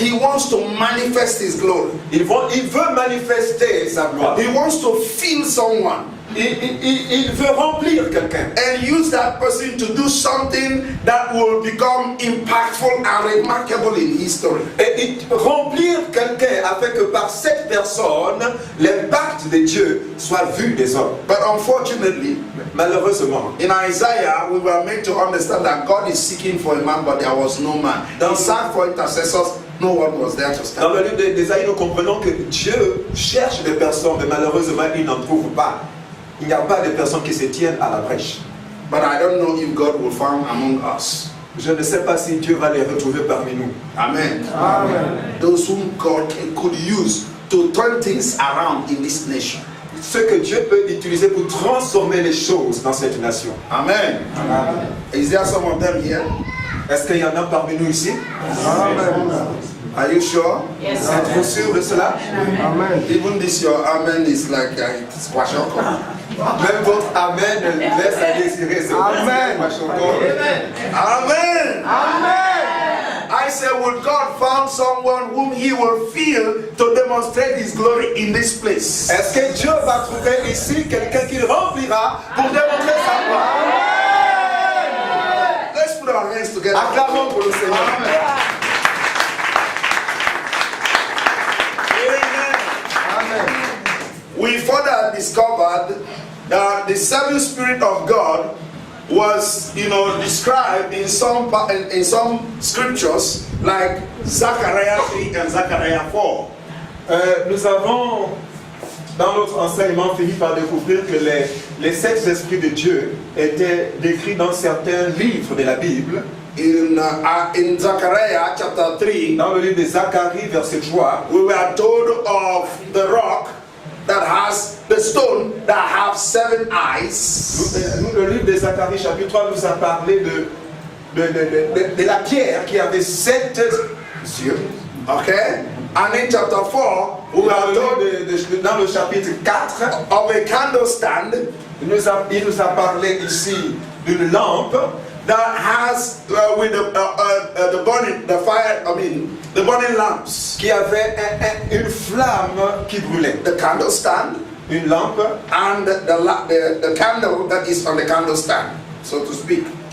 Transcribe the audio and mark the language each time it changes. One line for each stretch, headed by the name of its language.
English: He wants to manifest His glory.
French: Il veut manifester sa gloire.
English: He wants to fill someone.
French: Il veut remplir quelqu'un.
English: And use that person to do something that will become impactful and remarkable in history.
French: Et remplir quelqu'un afin que par cette personne, l'impact de Dieu soit vu des hommes.
English: But unfortunately,
French: malheureusement,
English: in Isaiah, we were made to understand that God is seeking for a man, but there was no man. He sought for intercessors, no one was there to stand.
French: Dans le livre d'Ésaïe, nous comprenons que Dieu cherche des personnes, mais malheureusement, il n'en trouve pas. Il n'y a pas de personnes qui se tiennent à la brèche.
English: But I don't know if God will find among us.
French: Je ne sais pas si Dieu va les retrouver parmi nous. Amen. Amen.
English: Those whom God could use to turn things around in this nation.
French: Ce que Dieu peut utiliser pour transformer les choses dans cette nation. Amen. Amen.
English: Is there some of them here?
French: Est-ce qu'il y en a parmi nous ici?
English: Amen. Are you sure? Yes.
French: Êtes-vous sûr de cela? Amen.
English: Even this your amen is like it's washoko.
French: Même votre amen laisse à désirer. Amen. Amen. Amen.
English: I say, would God find someone whom He will feel to demonstrate His glory in this place?
French: Est-ce que Dieu va trouver ici quelqu'un qui remplira pour démontrer sa gloire? Amen.
English: Let's put our hands together.
French: Acclamons pour le Seigneur. Amen.
English: We further discovered that the seven Spirit of God was, described in some scriptures like Zechariah 3 and Zechariah 4.
French: Nous avons, dans notre enseignement, fini par découvrir que les sept esprits de Dieu étaient décrits dans certains livres de la Bible.
English: In Zechariah chapter 3,
French: dans le livre de Zacharie, verset 3,
English: we were told of the rock that has the stone that have 7 eyes.
French: Le livre de Zacharie chapitre 3 nous a parlé de la pierre qui avait 7 yeux. Okay?
English: And in chapter 4, we are told
French: Dans le chapitre 4,
English: of a candlestand
French: il nous a parlé ici d'une lampe
English: that has with the burning, the fire, the burning lamps.
French: qui avait une flamme qui brûlait.
English: The candlestand
French: Une lampe
English: and the candle that is on the candlestand, so to speak.